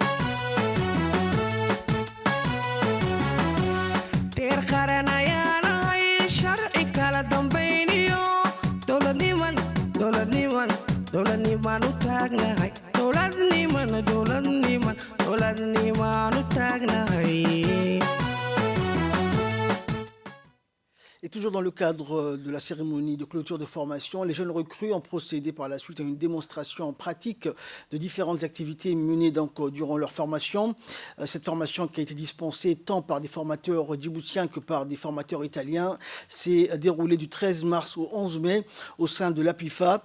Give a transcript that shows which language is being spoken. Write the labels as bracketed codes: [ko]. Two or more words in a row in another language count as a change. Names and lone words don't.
[so] deer qaran ayaan ahay sharci kala dambayniyo dowladniman u taagnahay dowladniman u taagnahay. [fr] Et toujours dans le cadre de la cérémonie de clôture de formation, les jeunes recrues ont procédé par la suite à une démonstration pratique de différentes activités menées donc durant leur formation. Cette formation qui a été dispensée tant par des formateurs djiboutiens que par des formateurs italiens s'est déroulée du 13 mars au 11 mai au sein de l'APIFA.